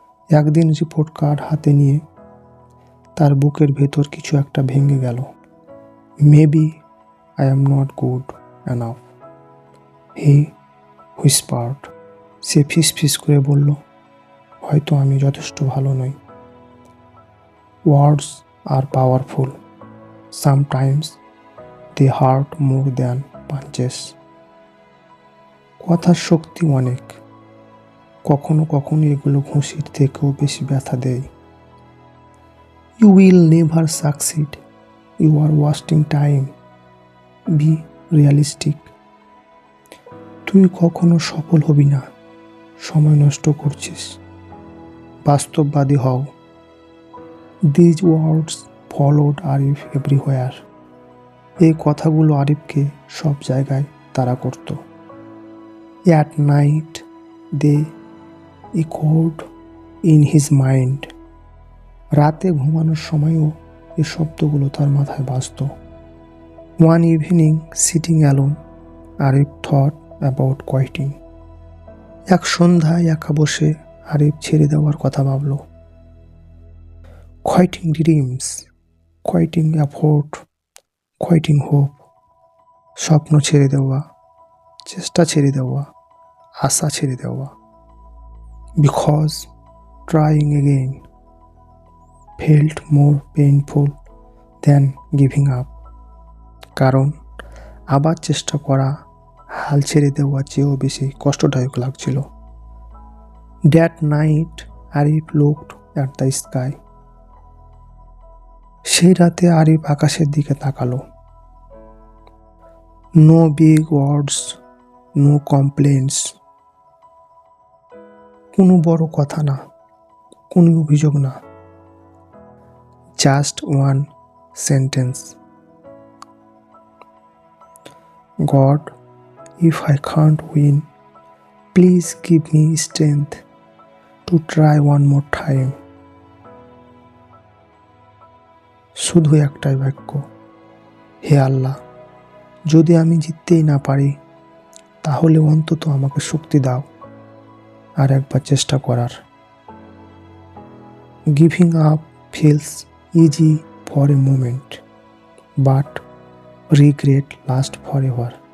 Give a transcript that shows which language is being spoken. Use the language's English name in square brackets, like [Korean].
[Bangla] একদিন report card হাতে নিয়ে তার বুকের ভেতর কিছু একটা ভেঙে গেল। [English] Maybe I am not good enough, he whispered. [Bangla] সে ফিসফিস করে বলল, হয়তো আমি যথেষ্ট ভালো নই। [English] Words are powerful, Sometimes they hurt more than punches. [Bangla] কথার শক্তি অনেক, কখনো কখনো এগুলো ঘুষির থেকেও বেশি ব্যথা দেয়। [English] You will never succeed. You are wasting time. Be realistic. [Bangla] তুই কখনো সফল হবি না, সময় নষ্ট করছিস। বাস্তববাদী হও। [English] These words followed Arif everywhere. [Bangla] এই কথাগুলো আরিফকে সব জায়গায় তাড়া করত। [English] At night they echoed in his mind. [Bangla] রাতে ঘুমানোর সময়ও এই শব্দগুলো তার মাথায় বাজত। [English] One evening, sitting alone, Arif thought about quitting. [Bangla] এক সন্ধ্যায় একা বসে আরিফ ছেড়ে দেওয়ার কথা ভাবল। [English] Quitting dreams, quitting effort, quitting hope. [Bangla] স্বপ্ন ছেড়ে দেওয়া, চেষ্টা ছেড়ে দেওয়া, আশা ছেড়ে দেওয়া। [English] Because trying again felt more painful than giving up. [Bangla] কারণ আবার চেষ্টা করা হাল ছেড়ে দেওয়ার চেয়েও বেশি কষ্টদায়ক লাগছিল। [English] That night Arif looked at the sky. [Bangla] সেই রাতে আরিফ আকাশের দিকে তাকালো। [English] No big words, no complaints. [Bangla] কোনো বড় কথা না, কোনো অভিযোগ না। [English] Just one sentence. God, if I can't win, please give me strength to try one more time. [Bangla] শুধু একটাই বাক্য, হে আল্লাহ, যদি আমি জিততেই না পারি তাহলে অন্তত আমাকে শক্তি দাও আর একবার চেষ্টা করার। [English] Giving up feels easy for a moment, but regret lasts forever.